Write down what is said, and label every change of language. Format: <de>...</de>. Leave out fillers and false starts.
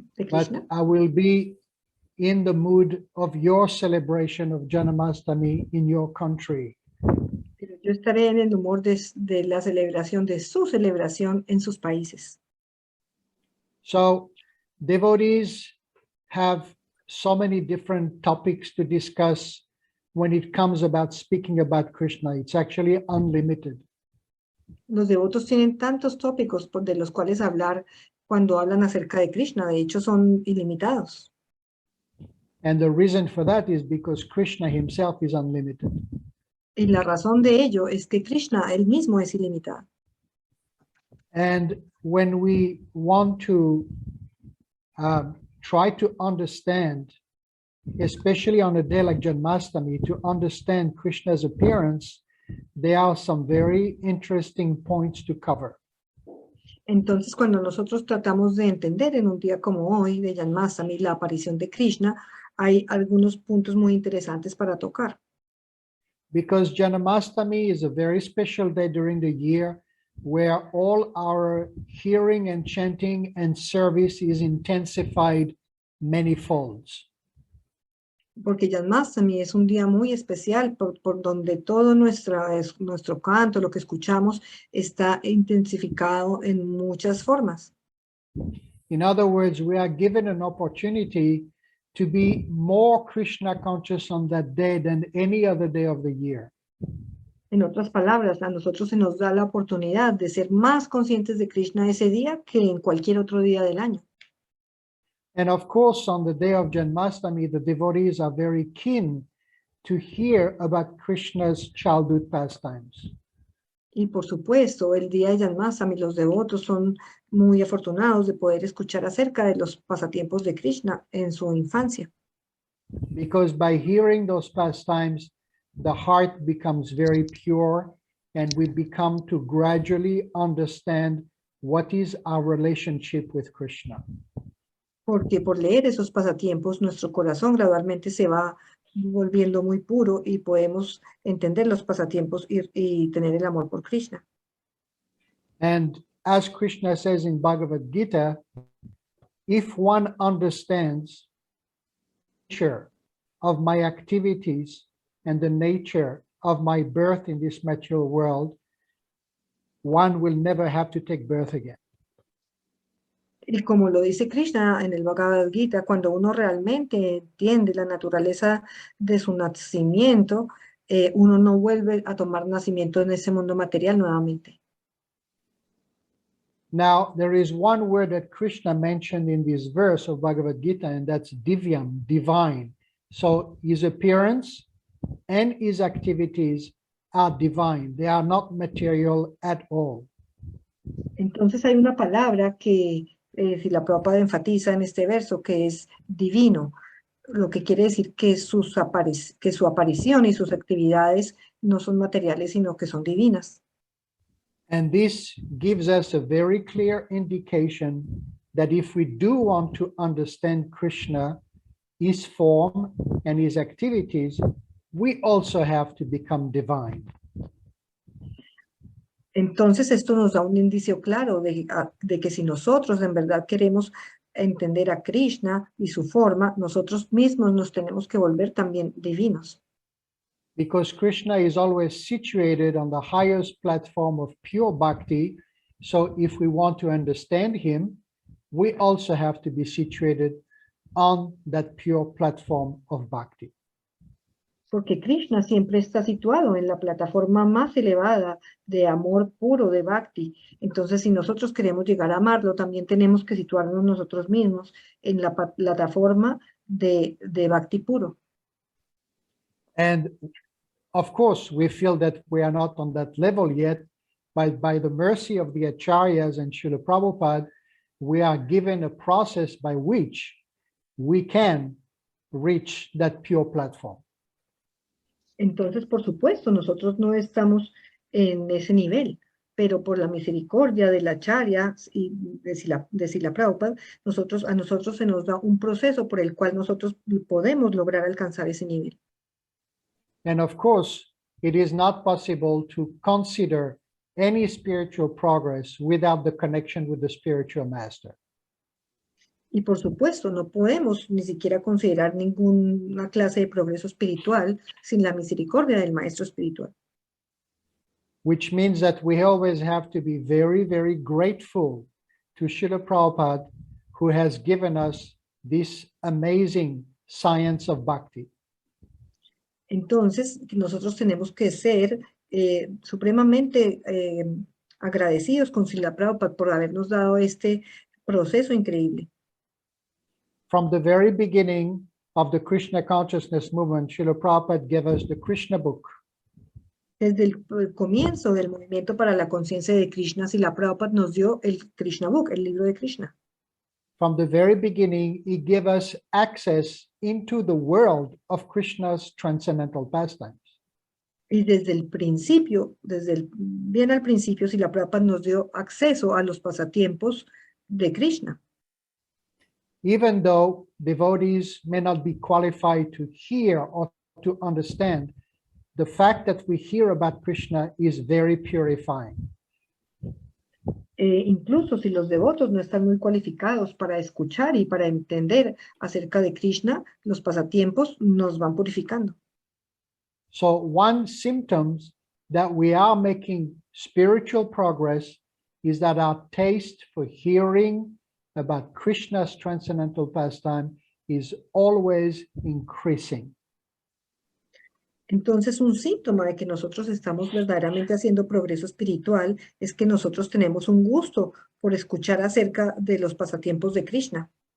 <en>But I will be in the mood of your celebration of Janmastami in your country.</en> <es>Pero yo estaré en el humor de la celebración, de su celebración en sus países.</es> <en>So, devotees have so many different topics to discuss when it comes about speaking about Krishna. It's actually unlimited.</en> <es>Los devotos tienen tantos tópicos de los cuales hablar cuando hablan acerca de Krishna, de hecho son ilimitados.</es> <en>And the reason for that is because Krishna himself is unlimited.</en> <es>Y la razón de ello es que Krishna él mismo es ilimitado.</es> <en>And when we want to try to understand, especially on a day like Janmastami, to understand Krishna's appearance, there are some very interesting points to cover.</en> <es>Entonces, cuando nosotros tratamos de entender en un día como hoy, de Janmastami, la aparición de Krishna, hay algunos puntos muy interesantes para tocar.</es> <en>Because Janmastami is a very special day during the year where all our hearing and chanting and service is intensified many folds.</en> <es>Porque Janmastami es un día muy especial por donde todo nuestro canto, lo que escuchamos, está intensificado en muchas formas.</es> <en>In other words, we are given an opportunity to be more Krishna conscious on that day than any other day of the year.</en> <es>En otras palabras, a nosotros se nos da la oportunidad de ser más conscientes de Krishna ese día que en cualquier otro día del año.</es> <en>And of course, on the day of Janmastami, the devotees are very keen to hear about Krishna's childhood pastimes.</en> <es>Y por supuesto, el día de Janmastami, los devotos son muy afortunados de poder escuchar acerca de los pasatiempos de Krishna en su infancia.</es> <en>Because by hearing those pastimes, the heart becomes very pure and we become to gradually understand what is our relationship with Krishna.</en> <es>Porque por leer esos pasatiempos, nuestro corazón gradualmente se va volviendo muy puro y podemos entender los pasatiempos y tener el amor por Krishna.</es> <en>And as Krishna says in Bhagavad Gita, if one understands the nature of my activities and the nature of my birth in this material world, one will never have to take birth again.</en> <es>Y como lo dice Krishna en el Bhagavad Gita, cuando uno realmente entiende la naturaleza de su nacimiento, uno no vuelve a tomar nacimiento en ese mundo material nuevamente.</es> <en>Now, there is one word that Krishna mentioned in this verse of Bhagavad Gita, and that's divyam, divine. So his appearance and his activities are divine. They are not material at all.</en> <es>Entonces hay una palabra que Srila Prabhupada enfatiza en este verso, que es divino, lo que quiere decir que su aparición y sus actividades no son materiales, sino que son divinas.</es> <en>And this gives us a very clear indication that if we do want to understand Krishna, his form and his activities, we also have to become divine.</en> <es>Entonces esto nos da un indicio claro de que si nosotros en verdad queremos entender a Krishna y su forma, nosotros mismos nos tenemos que volver también divinos.</es> <en>Because Krishna is always situated on the highest platform of pure bhakti. So if we want to understand him, we also have to be situated on that pure platform of bhakti.</en> <es>Porque Krishna siempre está situado en la plataforma más elevada de amor puro, de bhakti. Entonces, si nosotros queremos llegar a amarlo, también tenemos que situarnos nosotros mismos en la plataforma de bhakti puro.</es> <en>And of course, we feel that we are not on that level yet, but by the mercy of the Acharyas and Srila Prabhupada, we are given a process by which we can reach that pure platform.</en> <es>Entonces, por supuesto, nosotros no estamos en ese nivel, pero por la misericordia de la Acharya y de Srila Prabhupada, a nosotros se nos da un proceso por el cual nosotros podemos lograr alcanzar ese nivel.</es> <en>And of course, it is not possible to consider any spiritual progress without the connection with the spiritual master.</en> <es>Y por supuesto, no podemos ni siquiera considerar ninguna clase de progreso espiritual sin la misericordia del maestro espiritual.</es> <en>Which means that we always have to be very, very grateful to Srila Prabhupada, who has given us this amazing science of bhakti.</en> <es>Entonces, nosotros tenemos que ser supremamente agradecidos con Srila Prabhupada por habernos dado este proceso increíble.</es> <en>From the very beginning of the Krishna consciousness movement, Srila Prabhupada gave us the Krishna book.</en> <es>Desde el comienzo del movimiento para la conciencia de Krishna, Srila Prabhupada nos dio el Krishna book, el libro de Krishna.</es> <en>From the very beginning, he gave us access into the world of Krishna's transcendental pastimes.</en> <es>Y desde el principio, bien al principio, Srila Prabhupada nos dio acceso a los pasatiempos de Krishna.</es> <en>Even though devotees may not be qualified to hear or to understand, the fact that we hear about Krishna is very purifying.</en> <es>Incluso si los devotos no están muy cualificados para escuchar y para entender acerca de Krishna, los pasatiempos nos van purificando.</es> <en>So one symptom that we are making spiritual progress is that our taste for hearing about Krishna's transcendental pastime is always increasing.</en> <es>Entonces, un síntoma de que nosotros estamos verdaderamente haciendo progreso espiritual es que nosotros tenemos un gusto por escuchar acerca de los pasatiempos de Krishna.</es>